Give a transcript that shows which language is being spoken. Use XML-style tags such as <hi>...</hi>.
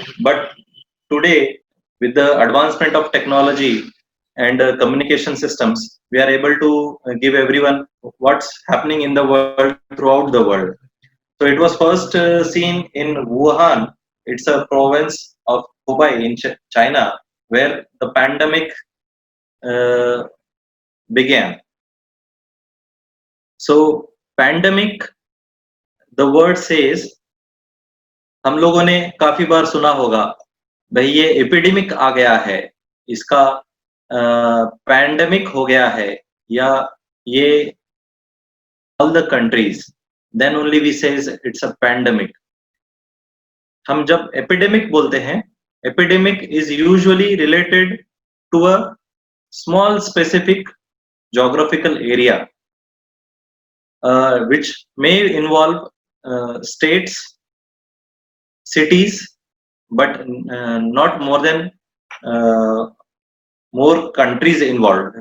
<en>But today, with the advancement of technology and communication systems, we are able to give everyone what's happening in the world throughout the world. So it was first seen in Wuhan. It's a province of Hubei in China, where the pandemic uh, began. So pandemic, the word says,</en> <hi>हम लोगों ने काफी बार सुना होगा, भाई ये epidemic आ गया है, इसका पैंडेमिक हो गया है, या ये</hi> <en>all the countries, then only we says it's a pandemic.</en> <hi>हम जब epidemic बोलते हैं,</hi> <en>epidemic is usually related to a small specific geographical area, which may involve states, cities, but not more than more countries involved.</en>